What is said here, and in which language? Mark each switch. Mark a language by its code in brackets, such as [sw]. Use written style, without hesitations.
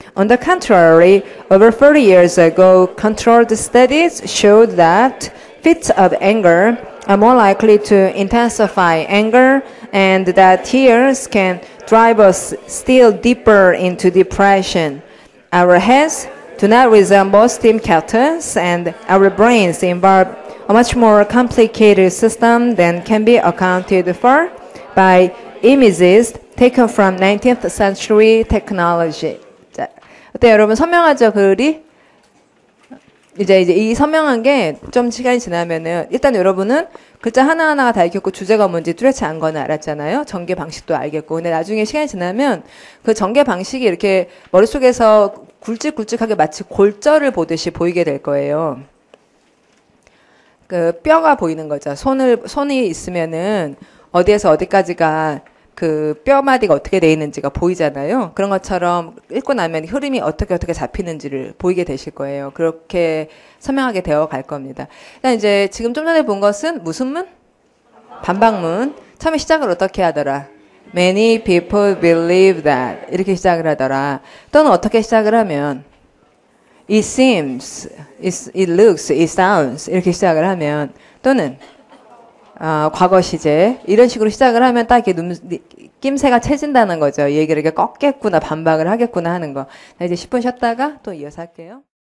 [en] On the contrary, over 30 years ago, controlled studies showed that fits of anger are more likely to intensify anger and that tears can drive us still deeper into depression. Our heads do not resemble steam kettles, and our brains involve a much more complicated system than can be accounted for by images taken from 19th century technology. [ko] 자, 어때 여러분 선명하죠 글이? 이제 이 선명한 게 좀 시간이 지나면은 일단 여러분은 글자 하나하나가 다 읽혔고 주제가 뭔지 뚜렷이 안 거는 알았잖아요. 전개 방식도 알겠고. 근데 나중에 시간이 지나면 그 전개 방식이 이렇게 머릿속에서 굵직굵직하게 마치 골절을 보듯이 보이게 될 거예요. 그 뼈가 보이는 거죠. 손이 있으면은 어디에서 어디까지가 그 뼈마디가 어떻게 돼 있는지가 보이잖아요. 그런 것처럼 읽고 나면 흐름이 어떻게 잡히는지를 보이게 되실 거예요. 그렇게 선명하게 되어 갈 겁니다. 일단 이제 지금 좀 전에 본 것은 무슨 문? 반박문. 처음에 시작을 어떻게 하더라? [en] Many people believe that. [ko] 이렇게 시작을 하더라. 또는 어떻게 시작을 하면 [en] It seems, it looks, it sounds [ko] 이렇게 시작을 하면 또는 과거 시제 이런 식으로 시작을 하면 딱 이렇게 낌새가 채진다는 거죠. 얘기를 이렇게 꺾겠구나 반박을 하겠구나 하는 거. 자, 이제 10분 쉬었다가 또 이어서 할게요.